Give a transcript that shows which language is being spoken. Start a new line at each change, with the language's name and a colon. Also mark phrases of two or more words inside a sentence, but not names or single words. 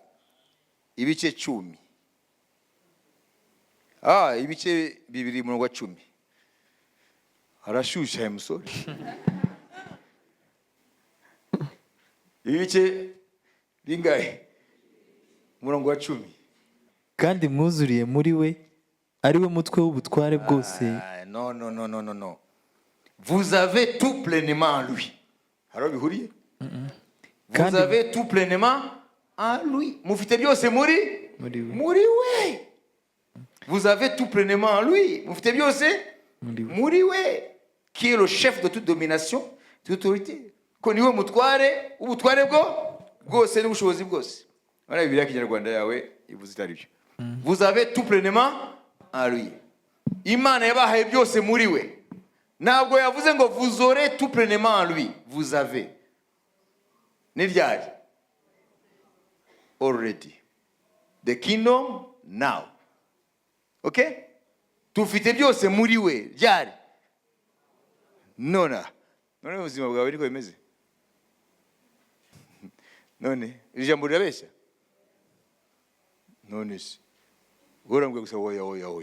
Kinyarwanda: Ibice 10. Ibice 2:10. Harashusha musore. ibice bingahe? Umurongo wa 10. kandi mwuzuriye muri we ari we mutwe w'ubutware bwose.
French: Non. Vous avez tout pleinement en lui.
Kinyarwanda: Alors bihuriye?
French: Vous avez tout pleinement en lui.
Kinyarwanda: Mufite byose muri we.
French: Vous avez tout pleinement en lui.
Kinyarwanda: Mufite byose muri we.
French: Qui est le chef de toute domination, toute autorité.
Kinyarwanda: Ko niwe mutware ubutware bwose n'ubushobozi bwose. Voilà Bibiliya Kinyarwanda yawe ivuze itari byo.
French: Vous avez tout pleinement en lui.
Kinyarwanda: Imana yabahaye byose muri we. Ntabwo yavuze ngo
French: vous aurez tout pleinement en lui. Vous avez.
Kinyarwanda: Ni ryari?
English: Already. The kingdom now. Okay?
Kinyarwanda: Tufite byose muri we. Ryari? None ubuzima bwawe niko bimeze. None ijambo rirabeshya. None se urambwe gusa oya.